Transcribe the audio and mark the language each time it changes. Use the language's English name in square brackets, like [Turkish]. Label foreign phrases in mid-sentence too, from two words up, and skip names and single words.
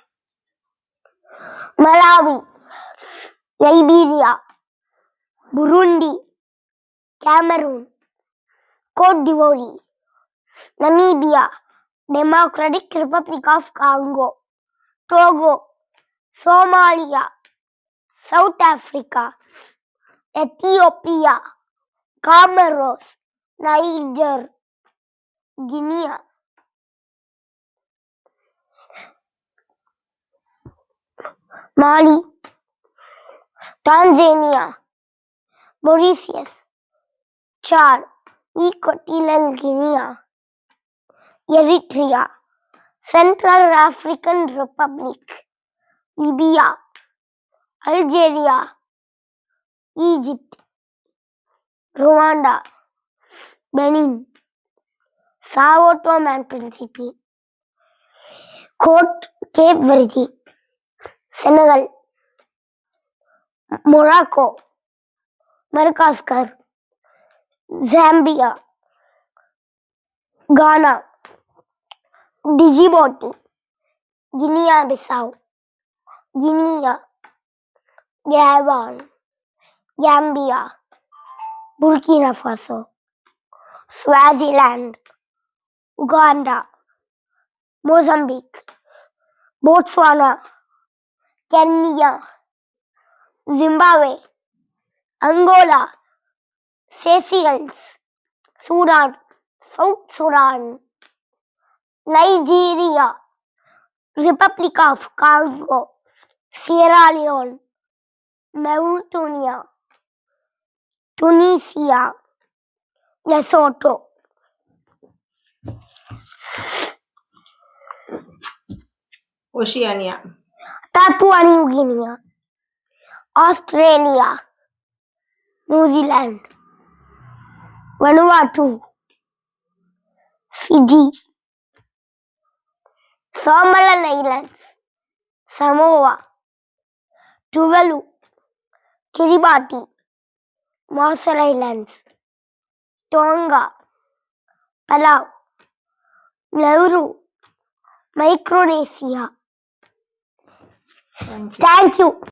[English] Malawi, Liberia, Burundi, Cameroon, Cote d'Ivoire, Namibia, Democratic Republic of Congo, Togo, Somalia, South Africa, Ethiopia, Comoros, Niger, Guinea, Mali, Tanzania, Mauritius, Chad, Equatorial Guinea, Eritrea, Central African Republic, Libya, Algeria, Egypt, Rwanda, Benin, Sao Tome and Principe, Cape Verde, Senegal, Morocco, Madagascar, Zambia, Ghana, Djibouti, Guinea-Bissau, Guinea, Gabon, Gambia, Burkina Faso, Swaziland, Uganda, Mozambique, Botswana, Kenya, Zimbabwe, Angola, Seychelles, Sudan, South Sudan, Nigeria, Republic of Congo, Sierra Leone, Mauritania, Tunisia, Lesotho. Oceania. Papua New Guinea, Australia, New Zealand, Vanuatu, Fiji, Solomon Islands, Samoa, Tuvalu, Kiribati, Marshall Islands, Tonga, Palau, Nauru, Micronesia. Thank you. Thank you.